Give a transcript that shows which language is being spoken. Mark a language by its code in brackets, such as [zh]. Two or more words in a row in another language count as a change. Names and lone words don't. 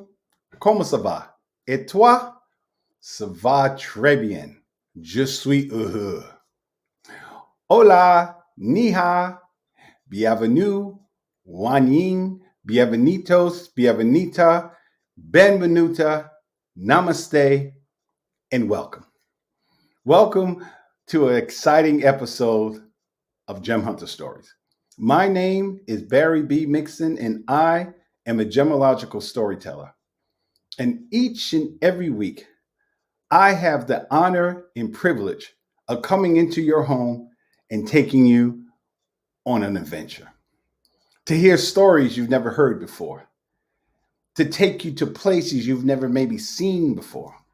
[fr] Comment ça va? Et toi? Ça va très bien. Je suis heureux. Hola, [zh] 你好, [fr] bienvenue, wanyin, bienvenidos, bienvenita, benvenuta, [en] namaste, and welcome. Welcome to an exciting episode of Gem Hunter Stories. My name is Barry B. Mixon, and I am a gemmological storyteller. And each and every week, I have the honor and privilege of coming into your home and taking you on an adventure, to hear stories you've never heard before, to take you to places you've never maybe seen before.